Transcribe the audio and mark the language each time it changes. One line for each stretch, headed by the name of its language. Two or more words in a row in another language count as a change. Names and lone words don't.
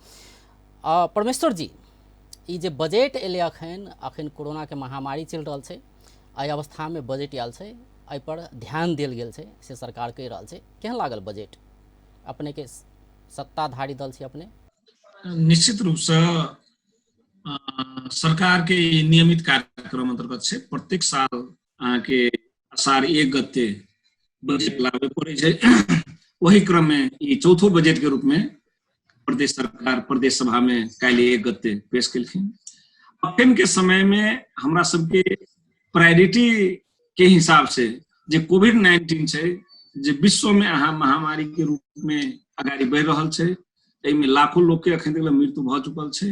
Maithili: परमेश्वर जी, ई जे बजेट एले अखन कोरोना के महामारी चल रहल छै, एहि अवस्था में बजेट आयल छै, एहि पर ध्यान देल गेल छै से सरकार कहि रहल छै। केहन लागल बजेट? अपने के सत्ताधारी दल छी अपने। निश्चित रूप से सरकार के नियमित कार्यक्रम अंतर्गत से प्रत्येक साल के असार 1 गते बजेट लागू पड़े छै। वही क्रम में ई चौथो बजेट के रूप में प्रदेश सरकार प्रदेश सभा में काल्हि 1 गते पेश केलखिन। अखन के समय में हमरा सबके प्रायोरिटी के हिसाब से जे कोविड-19 छै, जे विश्व में अहाँ महामारी के रूप में आगाड़ी बढ़ि रहल छै, एहिमे लाखों लोग के अखन तक मृत्यु भऽ चुकल छै।